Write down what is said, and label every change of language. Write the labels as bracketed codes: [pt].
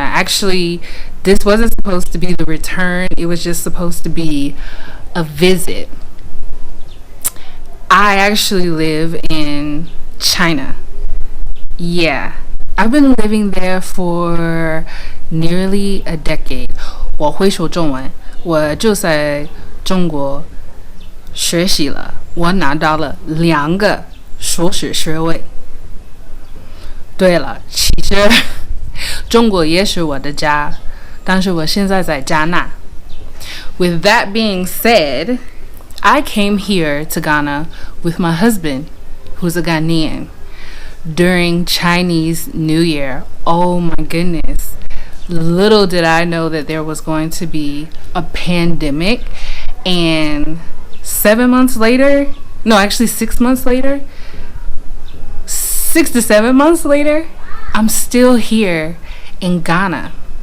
[en] Actually, this wasn't supposed to be the return. It was just supposed to be a visit. I actually live in China. Yeah, I've been living there for nearly a decade. [zh] 我会说中文，我就在中国学习了，我拿到了2个硕士学位。对了，其实中国也是我的家，但是我现在在加纳。 [en] With that being said, I came here to Ghana with my husband, who's a Ghanaian, during Chinese New Year. Oh my goodness. Little did I know that there was going to be a pandemic, and 7 months later, no, actually 6 months later, 6 to 7 months later, I'm still here in Ghana.